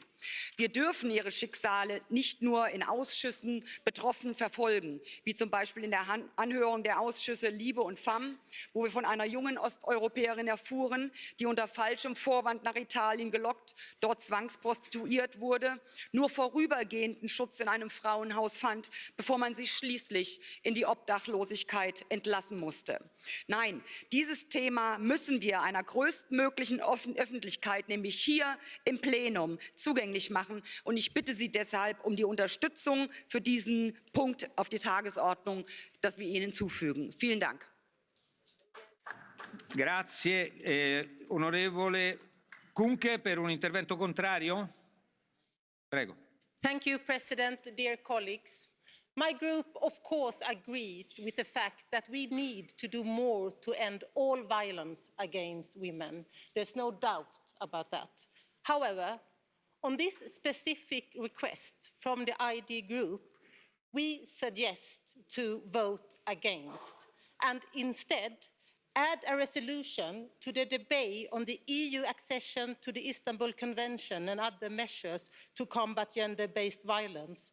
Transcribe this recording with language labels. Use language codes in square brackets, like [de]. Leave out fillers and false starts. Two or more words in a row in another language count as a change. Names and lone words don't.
[de] Wir dürfen ihre Schicksale nicht nur in Ausschüssen betroffen verfolgen, wie zum Beispiel in der Anhörung der Ausschüsse Liebe und FEMM, wo wir von einer jungen Osteuropäerin erfuhren, die unter falschem Vorwand nach Italien gelockt, dort zwangsprostituiert wurde, nur vorübergehenden Schutz in einem Frauenhaus fand, bevor man sie schließlich in die Obdachlosigkeit entlassen musste. Nein, dieses Thema müssen wir einer größtmöglichen Öffentlichkeit, nämlich hier im Plenum, zugänglich machen. Und ich bitte Sie deshalb um die Unterstützung für diesen Punkt auf die Tagesordnung, dass wir ihn hinzufügen. Vielen Dank. [it] Grazie. Onorevole Kunke per un intervento contrario? Prego. [en] Thank you, President, dear colleagues. My group, of course, agrees with the fact that we need to do more to end all violence against women. There's no doubt about that. However, on this specific request from the ID group, we suggest to vote against and instead add a resolution to the debate on the EU accession to the Istanbul Convention and other measures to combat gender-based violence.